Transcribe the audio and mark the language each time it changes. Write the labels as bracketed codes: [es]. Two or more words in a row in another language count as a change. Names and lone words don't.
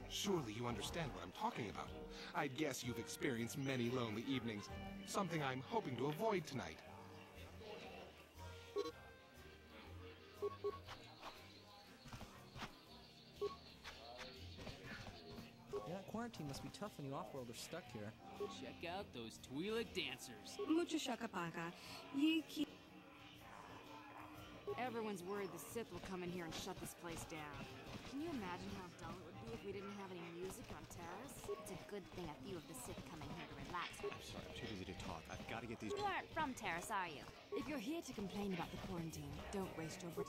[en] Surely you understand what I'm talking about. I'd guess you've experienced many lonely evenings, something I'm hoping to avoid tonight. Yeah, quarantine must be tough when you off-world are stuck here. Check out those Twi'lek dancers. Mucho shakapaka. Ye ki. Everyone's worried the Sith will come in here and shut this place down. Can you imagine how dull it would be if we didn't have any music on Taris? It's a good thing a few of the Sith come in here to relax. I'm sorry, I'm too busy to talk. I've got to get these... You aren't from Taris, are you? If you're here to complain about the quarantine, don't waste your breath.